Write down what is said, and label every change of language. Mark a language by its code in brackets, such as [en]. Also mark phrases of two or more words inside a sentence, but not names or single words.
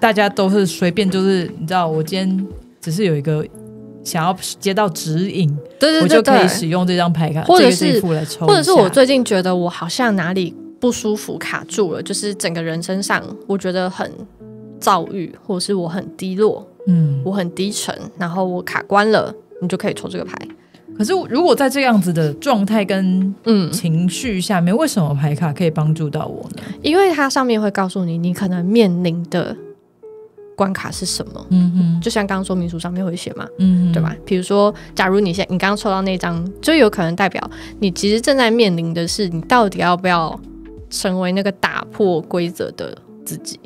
[zh] 大家都是隨便，就是你知道，我今天只是有一個想要接到指引，对，我就可以使用這張牌卡，或者是這副來抽一下，或者是我最近覺得我好像哪裡不舒服卡住了，就是整個人身上我覺得很躁鬱，或者是我很低落，我很低沉，然後我卡關了，你就可以抽這個牌。可是如果在這樣子的狀態跟情緒下面，為什麼牌卡可以幫助到我呢？因為它上面會告訴你，你可能面臨的關卡是什麼。就像剛剛說明書上面會寫嘛，對吧？比如說，假如你剛剛抽到那張，就有可能代表你其實正在面臨的是，你到底要不要成為那個打破規則的自己。